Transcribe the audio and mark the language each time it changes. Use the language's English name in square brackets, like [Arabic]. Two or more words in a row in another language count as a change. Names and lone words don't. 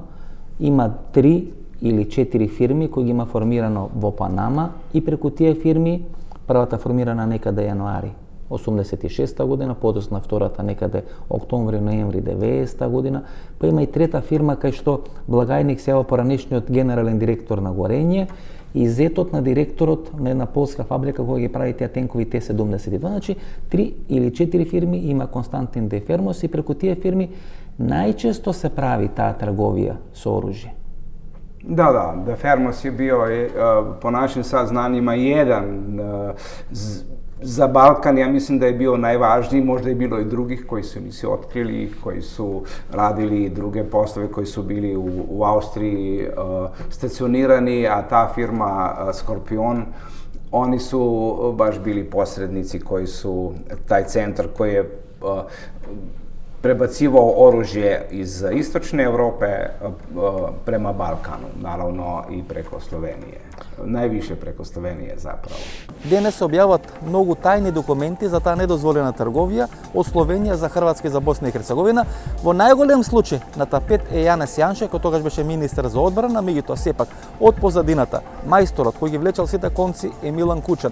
[Macedonian] Има 3 или 4 фирми кои ги има формирано во Панама и преку тие фирми, првата формирана некаде јануари 86 година, подоцна втората некаде октомври-ноември 90 година, па има и трета фирма кај што благајник се јава поранешниот генерален директор на Горење и зетот на директорот на една полска фабрика која ги прави тие тенкови Т-72. Значи 3 или 4 фирми има Константин Дефермос и преку тие фирми најчесто се прави таа трговија со оружје. [Croatian] Da, Dефермос je bio, po našim saznanjima, jedan za Balkan, ja mislim da je bio najvažniji, možda je bilo i drugih koji su mi se otkrili, koji su radili druge poslove, koji su bili u Austriji stacionirani, a ta firma Skorpion, oni su baš bili posrednici koji su, taj centar koji je prebacivao oružje iz istočne Evrope prema Balkanu, naravno i preko Slovenije. Najviše preko Slovenije zapravo. [Macedonian] Денес се објават многу тајни документи за таа недозволена трговија од Словенија за Хрватска и за Босна и Херцеговина. Во најголем случај на тапет е Јанес Јанше, кој тогаш беше министер за одбрана, меѓутоа сепак од позадината мајсторот кој ги влечал сите конци е Милан Кучан.